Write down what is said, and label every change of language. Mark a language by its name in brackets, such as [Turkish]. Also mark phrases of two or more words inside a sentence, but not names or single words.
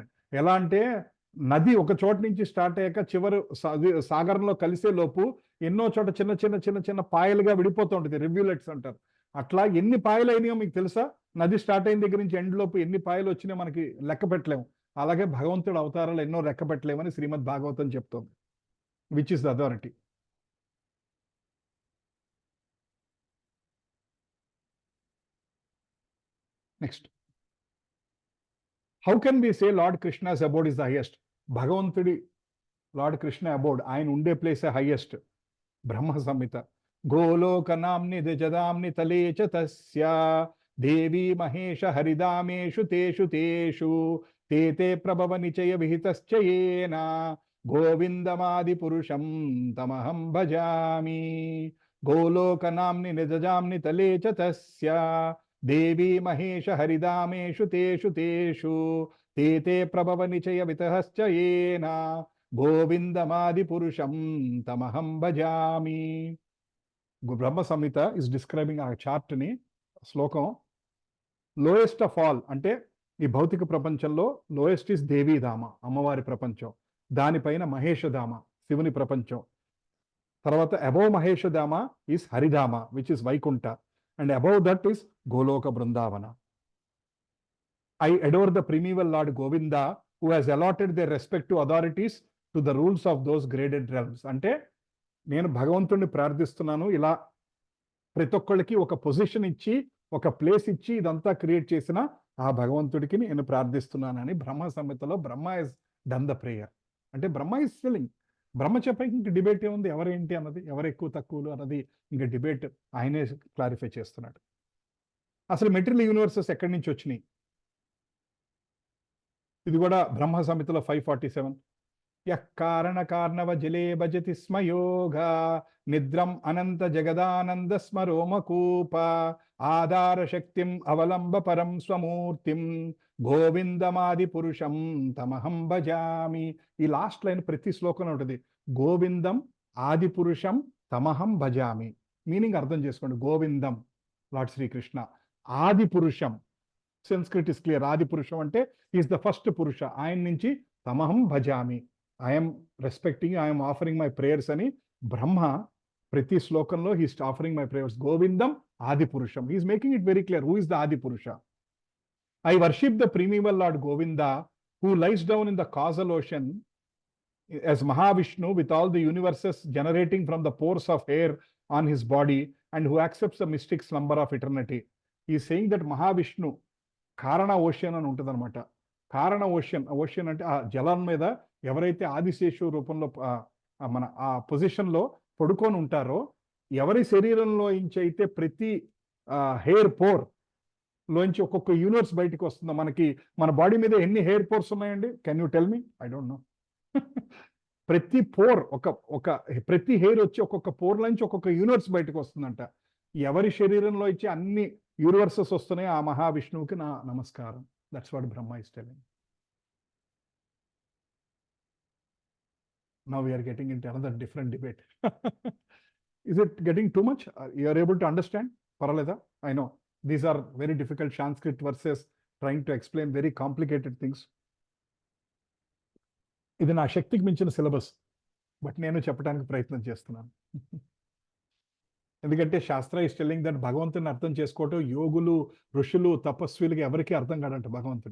[Telugu] ఎలా అంటే, నది ఒక చోట నుంచి స్టార్ట్ అయ్యాక చివరి సాగరంలో కలిసే లోపు ఎన్నో చోట చిన్న చిన్న చిన్న చిన్న పాయలుగా విడిపోతూ ఉంటుంది, రివ్యూలెట్స్ అంటారు. అట్లా ఎన్ని పాయలు అయినాయో మీకు తెలుసా? నది స్టార్ట్ అయిన దగ్గర నుంచి ఎండ్ లోపు ఎన్ని పాయలు వచ్చినాయో మనకి లెక్క పెట్టలేము. అలాగే భగవంతుడి అవతారాలు ఎన్నో లెక్క పెట్టలేమని శ్రీమద్ భాగవతం చెప్తోంది, [English] which is the authority. Next, how can we say Lord Krishna's abode is the highest? [Telugu] భగవంతుడి [English] Lord Krishna abode, [Telugu] ఆయన ఉండే ప్లేసే హైయెస్ట్. బ్రహ్మ సంహిత. [Sanskrit] గోలోక నామ్ని ద్విజదామ్ని తలే చ తస్య దేవీ మహేష హరిదామేషు తేషు తేషు తేతే ప్రభవ నిచయ విహితశ్చ యేన గోవిందమాది పురుషం తమహం భజామి. గోలోక నామ్ని నిజజామ్ని తలే చ తస్య దేవీ మహేష హరిదామేషు తేషు తేషు తేతే ప్రభవ నిచయ వితహశ్చ యేన గోవిందమాది పురుషం తమహం భజామి. [English] Brahma Samhita is describing a chart, శ్లోకం. lowest of all [Telugu] అంటే ఈ భౌతిక ప్రపంచంలో [English] lowest is Devidhama, [Telugu] అమ్మవారి ప్రపంచం. దానిపైన మహేషధామ, శివుని ప్రపంచం. [English] తర్వాత above Maheshadhama is Haridhama, which is Vaikuntha. and above that is Goloka Vrindavana. I adore the primeval Lord Govinda, who has allotted their respective authorities to the rules of those graded realms. [Telugu] అంటే నేను భగవంతుడిని ప్రార్థిస్తున్నాను, ఇలా ప్రతి ఒక్కళ్ళకి ఒక పొజిషన్ ఇచ్చి ఒక ప్లేస్ ఇచ్చి ఇదంతా క్రియేట్ చేసిన ఆ భగవంతుడికి నేను ప్రార్థిస్తున్నానని బ్రహ్మ సంహితలో [English] Brahma is done the prayer. అంటే Brahma is saying. [Telugu] బ్రహ్మ చెప్పాక ఇంక డిబేట్ ఏముంది, ఎవరేంటి అన్నది, ఎవరు ఎక్కువ తక్కువలు అన్నది ఇంకా డిబేట్ ఆయనే క్లారిఫై చేస్తున్నాడు. అసలు [English] material universes [Telugu] ఎక్కడి నుంచి వచ్చినాయి? ఇది కూడా బ్రహ్మ సంహితలో 547. [Sanskrit] యః కారణ కార్ణవ జలే భజతి స్మ యోగా నిద్రం అనంత జగదానంద స్మరోమకూప ఆధార శక్తిం అవలంబ పరం స్వమూర్తిం గోవిందమాది పురుషం తమహం భజామి. [Telugu] ఈ [English] last line [Telugu] ప్రతి శ్లోకంలో ఉంటుంది. [Sanskrit] గోవిందం ఆది పురుషం తమహం భజామి. [Telugu] మీనింగ్ అర్థం చేసుకోండి. [English] గోవిందం Lord Sri Krishna, [Sanskrit] ఆది పురుషం, [English] Sanskrit is clear. [Sanskrit] ఆది పురుషం [Telugu] అంటే [English] is the first purusha. [Telugu] ఆయన నుంచి [Sanskrit] తమహం భజామి, [English] I'm respecting, I'm offering my prayers [Telugu] అని బ్రహ్మ ప్రతి శ్లోకంలో [English] he's offering my prayers. [Sanskrit] గోవిందం ఆది పురుషం. [English] He's making it very clear who is the Adi Purusha. I worship the primeval Lord Govinda who lies down in the causal ocean as Mahavishnu with all the universes generating from the pores of hair on his body and who accepts the mystic slumber of eternity. He is saying that Mahavishnu [Telugu] కారణ ఓషన్ అని ఉంటుంది అనమాట. కారణ ఓషన్, ఓషన్ అంటే ఆ జలం మీద ఎవరైతే ఆదిశేషు రూపంలో మన ఆ పొజిషన్లో పడుకొని ఉంటారో, ఎవరి శరీరంలో నుంచి అయితే ప్రతి [English] hair pore [Telugu] లోంచి ఒక్కొక్క యూనివర్స్ బయటకు వస్తుందో. మనకి మన బాడీ మీద ఎన్ని [English] hair pores [Telugu] ఉన్నాయండి? [English] Can you tell me? I don't know. [Telugu] ప్రతి పోర్ ప్రతి హెయిర్ వచ్చి ఒక్కొక్క పోర్ నుంచి ఒక్కొక్క యూనివర్స్ బయటకు వస్తుందంట. ఎవరి శరీరంలో ఇచ్చి అన్ని యూనివర్సెస్ వస్తున్నాయి, ఆ మహావిష్ణువుకి నా నమస్కారం. [English] That's what Brahma is telling. Now we're getting into another different debate. Is it getting too much? You are able to understand? పర్వాలేదా? I know these are very difficult Sanskrit verses trying to explain very complicated things. [Telugu] ఇది నా శక్తికి మించిన సిలబస్, బట్ నేను చెప్పడానికి ప్రయత్నం చేస్తున్నాను. ఎందుకంటే [English] shastra is telling that [Telugu] భగవంతుని అర్థం చేసుకోవటం యోగులు, ఋషులు, తపస్విలకి ఎవరికి అర్థం కాడంట భగవంతుడు.